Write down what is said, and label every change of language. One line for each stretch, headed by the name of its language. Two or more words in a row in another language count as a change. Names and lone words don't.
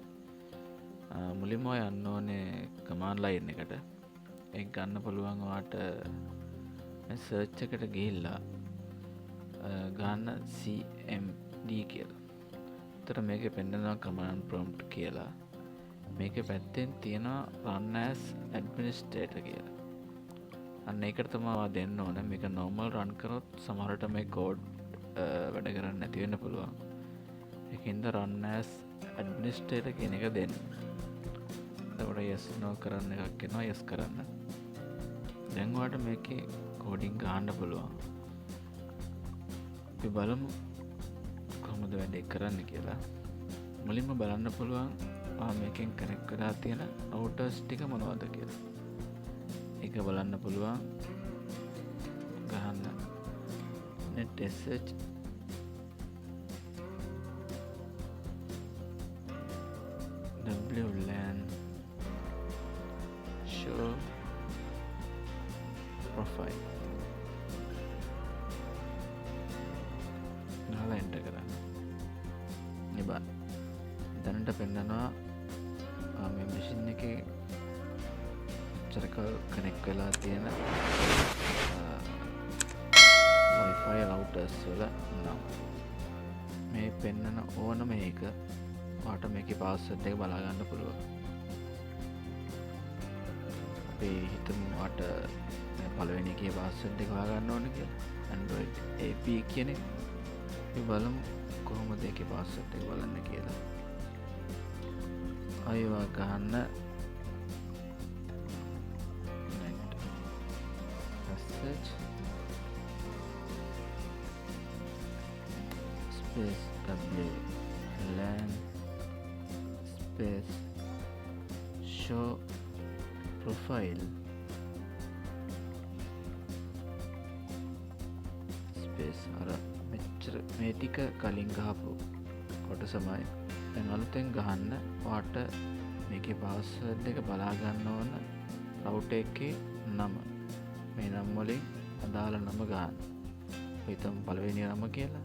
Sinhala: මුලින්ම ඔයා යන්න ඕනේ
English: command line
Sinhala: එකට. ඒක ගන්න පුළුවන් ඔයාට මේ search එකට ගිහිල්ලා ගන්න cmd කියලා. උතර මේකේ පෙන්නනවා
English: command prompt
Sinhala: කියලා. මේකේ පැත්තෙන් තියෙනවා
English: run as administrator
Sinhala: කියලා. අන්න ඒකට තමයි දෙන්න ඕන. මේක
English: normal run
Sinhala: කරොත් සමහරට මේ code වැඩ කරන්නේ නැති වෙන්න පුළුවන්. ඒකින්ද
English: run as administrator
Sinhala: කියන එක දෙන්න. එතකොට
English: yes no
Sinhala: කරන්න එකක් එනවා. yes කරන්න. දැන් ඔයාලට මේකේ coding ගන්න පුළුවන්. අපි බලමු කොහොමද වැඩේ කරන්න කියලා. මුලින්ම බලන්න පුළුවන් මේකෙන් connect කරලා තියෙන routers ටික මොනවද කියලා. ඒක බලන්න පුළුවන්. ගහන්න
English: net sh wlan show profile
Sinhala: ගහලා enter කරන්න. ඉබා දැනට පෙන්නනවා මේ මැෂින් එකේ කනෙක්ට් වෙලා තියෙන
English: Wi-Fi routers
Sinhala: වල නම් මේ පෙන්නන ඕනම එක ඔයාට මේකේ password එක බලා ගන්න පුළුවන්. අපි හිතමු ඔයාට පළවෙනි එකේ password එක හොයා ගන්න ඕනේ කියලා. Android AP කියන එක. අපි බලමු කොහොමද ඒකේ password එක බලන්න කියලා. අයවා ගන්න
English: search space wlan space show profile
Sinhala: space අර මෙච්චර මේ ටික කලින් ගහපු කොටසමයි දැන් අලුතෙන් ගහන්න ඔයාට මේකේ password එක බලා ගන්න ඕන router එකේ නම. මේ නම් වලින් අදාළ නම ගන්න. හිතමු පළවෙනි නම කියලා.